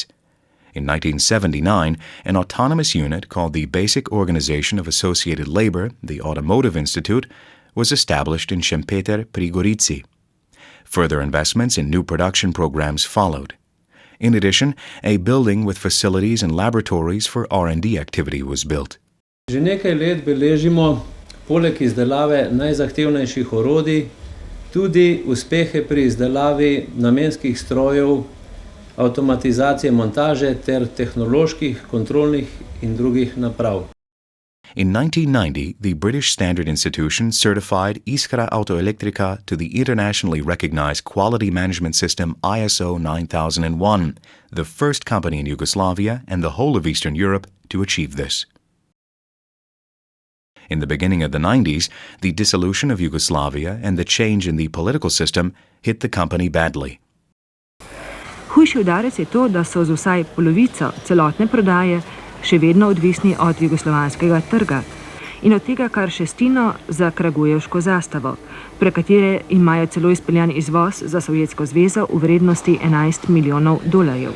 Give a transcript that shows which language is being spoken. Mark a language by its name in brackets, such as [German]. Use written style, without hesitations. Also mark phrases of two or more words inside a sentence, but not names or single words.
[English] In 1979, an autonomous unit called the Basic Organization of Associated Labor, the Automotive Institute, was established in Šempeter pri Gorici. Further investments in new production programs followed. In addition, a building with facilities and laboratories for R&D activity was built. [Slovenian] Že nekaj let beležimo, poleg izdelave najzahtevnejših orodij, tudi uspehe pri izdelavi namenskih strojev, avtomatizacije montaže ter tehnoloških, kontrolnih in drugih naprav. [English] In 1990, the British Standard Institution certified Iskra Avtoelektrika to the internationally recognized quality management system ISO 9001, the first company in Yugoslavia and the whole of Eastern Europe to achieve this. In the beginning of the 90s, the dissolution of Yugoslavia and the change in the political system hit the company badly. [Slovenian] Hujši udarec je to, da so z vsaj polovico celotne prodaje še vedno odvisni od jugoslovanskega trga in od tega kar šestino za kragujevško zastavo, pre katere imajo celo izpeljan izvoz za Sovjetsko zvezo v vrednosti 11 milijonov dolarjev.